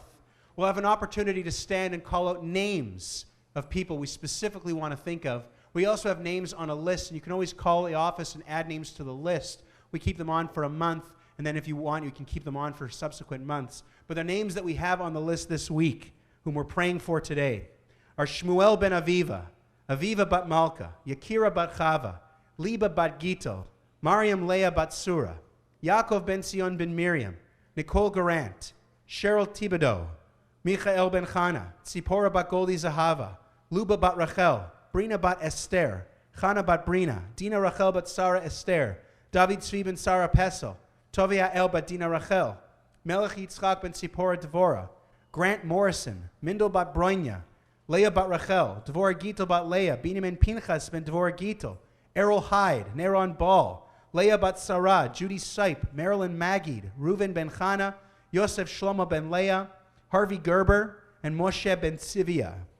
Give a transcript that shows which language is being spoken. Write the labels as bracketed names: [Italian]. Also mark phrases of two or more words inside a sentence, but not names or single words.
[English] We'll have an opportunity to stand and call out names of people we specifically want to think of. We also have names on a list, and you can always call the office and add names to the list. We keep them on for a month, and then if you want, you can keep them on for subsequent months. But the names that we have on the list this week, whom we're praying for today, are Shmuel ben Aviva, Aviva bat Malka, Yakira bat Chava, Liba bat Gittel, Mariam Leah bat Surah, Yaakov ben Sion ben Miriam, Nicole Garant, Cheryl Thibodeau, Michael ben Chana, Tzipora bat Goldi Zahava, Luba bat Rachel, Brina bat Esther, Chana bat Brina, Dina Rachel bat Sarah Esther, David Tzvi ben Sarah Pesel, Tovia El bat Dina Rachel, Melech Yitzchak ben Tzipora Devora, Grant Morrison, Mindel bat Bronya, Leah bat Rachel, Devora Gittel bat Leah, Binyamin Pinchas ben Devora Gittel, Errol Hyde, Neron Ball, Leah bat Sarah, Judy Sipe, Marilyn Magid, Reuven ben Chana, Yosef Shlomo ben Leah, Harvey Gerber, and Moshe ben Sivia.